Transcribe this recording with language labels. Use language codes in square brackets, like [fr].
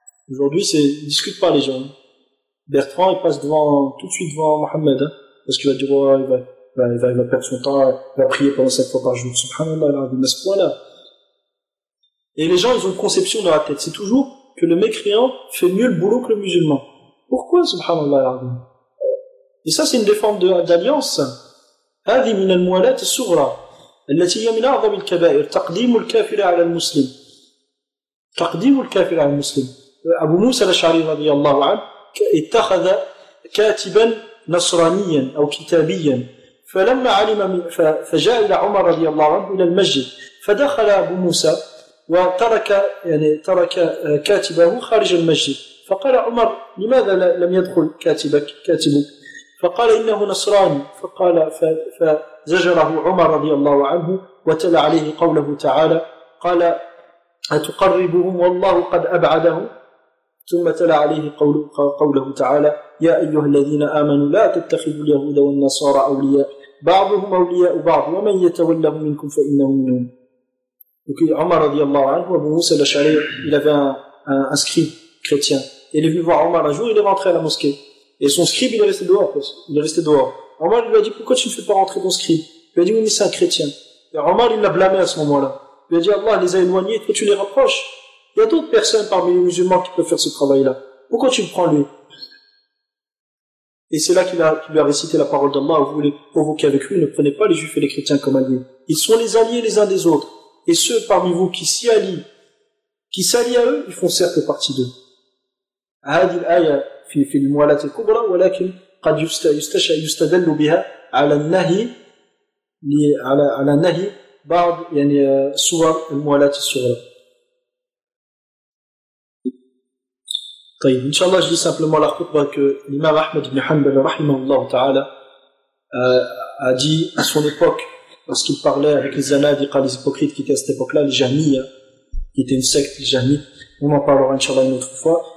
[fr] Aujourd'hui, c'est, discute pas les gens. Bertrand, il passe devant, tout de suite devant Mohamed, hein, parce qu'il va dire, ouais, il va perdre son temps, il va prier pendant 7 fois par jour. Subhanallah, mais ce point-là. Et les gens, ils ont une conception dans la tête. C'est toujours que le mécréant fait mieux le boulot que le musulman. Pourquoi, subhanallah? Et ça, c'est une des formes d'alliance. [ar] هذه من الموالات الصغرى التي هي من أعظم الكبائر تقديم الكافر على المسلم تقديم الكافر على المسلم أبو موسى الأشعري رضي الله عنه اتخذ كاتبا نصرانيا أو كتابيا فلما علم فجاء إلى عمر رضي الله عنه إلى المسجد فدخل أبو موسى وترك يعني ترك كاتبه خارج المسجد فقال عمر لماذا لم يدخل كاتبك كاتبك فقال إنه نصراني فقال فزجره عمر رضي الله عنه وتلا عليه قوله تعالى قال أتقربهم والله قد أبعدهم ثم تلا عليه قوله تعالى يا أيها الذين آمنوا لا تتخذوا اليهود والنصارى أولياء بعضهم أولياء بعض ومن يتولهم منكم فإنه منهم عمر رضي الله عنه أبو موسى الأشعري [fr] il avait un scribe chrétien il est venu voir Omar un jour il est rentré à la mosquée. Et son scribe, il est resté dehors. Omar lui a dit, pourquoi tu ne fais pas rentrer ton scribe? Il lui a dit, oui, mais c'est un chrétien. Et Omar, il l'a blâmé à ce moment-là. Il lui a dit, Allah les a éloignés, toi tu les rapproches. Il y a d'autres personnes parmi les musulmans qui peuvent faire ce travail-là. Pourquoi tu le prends lui? Et c'est là qu'il lui a récité la parole d'Allah, vous voulez provoquer avec lui, ne prenez pas les juifs et les chrétiens comme alliés. Ils sont les alliés les uns des autres. Et ceux parmi vous qui s'y allient, qui s'allient à eux, ils font certes partie d'eux. [ar] Hadil Aya. في الموالات الكبرى ولكن قد يستدل بها على النهي على نهي بعض يعني صور الموالات الصغرى. طيب إن شاء الله جلست قبل ما لخطبة الإمام أحمد بن حنبل رحمه الله تعالى [fr] a dit à son époque lorsqu'il parlait avec les zanadiqa les hypocrites qui étaient à cette époque là les jahmiya qui était une secte les jahmi on en parlera [ar] إن شاء الله [fr] une autre fois.